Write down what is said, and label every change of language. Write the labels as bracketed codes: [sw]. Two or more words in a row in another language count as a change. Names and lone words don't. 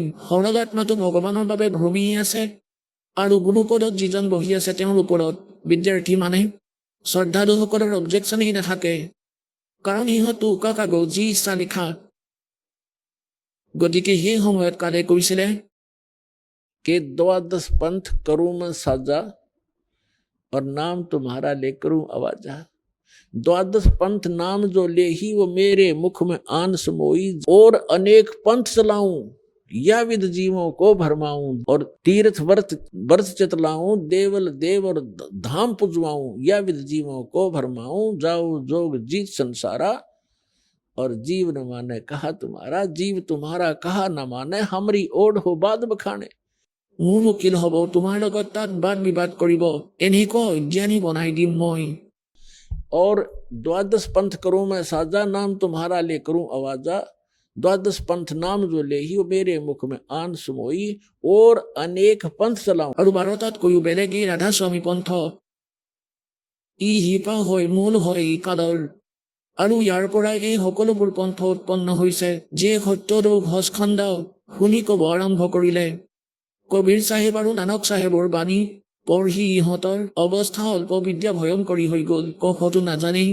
[as] সৰল আত্মাটো ভগৱানৰ বাবে ভ্ৰমি আছে, আৰু গুৰুপদত যিজন বহি আছে তেওঁৰ ওপৰত বিদ্যাৰ্থী মানে শ্ৰদ্ধালুসকলৰ অবজেকশ্যনেই নাথাকে, কাৰণ ইহঁতো উকা কাগজ, যি ইচ্ছা লিখা। গতিকে সেই সময়ত কালে কৈছিলে [hi] कि द्वादश पंथ करूं मैं साजा, और नाम तुम्हारा ले करूं आवाजा। द्वादश पंथ नाम जो ले ही, वो मेरे मुख में आन समोई, और अनेक पंथ चलाऊं, या विद जीवों को भरमाऊं, और तीर्थ व्रत चितलाऊं, देवल देव और धाम पुजवाऊं, या विद जीवों को भरमाऊं, जाओ जोग जीत संसारा, और जीव न माने कहा तुम्हारा। जीव तुम्हारा कहा न माने, हमरी ओढ़ हो बाद बखाने। [as] মোৰ উকিল হ'ব, তোমাৰ লগত তাত বাদ বিবাদ কৰিব, এনেকুৱা অজ্ঞানী বনাই দিম মই। [hi] और द्वादश पंथ करूं मैं साजा, नाम तुम्हारा ले करूं आवाजा। द्वादश पंथ नाम जो ले ही, वो मेरे मुख में आन सुमोई, और अनेक पंथ चलाऊं। [as] আৰু 12টাতকৈও বেলেগ এই ৰাধা স্বামী পন্থ, ই শিপা হয়, মূল হয় এই কালৰ, আৰু ইয়াৰ পৰাই এই সকলোবোৰ পন্থ উৎপন্ন হৈছে। যে সত্যলোক সচখণ্ড শুনি ক'ব আৰম্ভ কৰিলে, কবিৰ চাহেব আৰু নানক চাহেবৰ বাণী পঢ়ি ইহঁতৰ অৱস্থা অল্প বিদ্যা ভয়ংকৰী হৈ গ'ল, কফটো নাজানেই।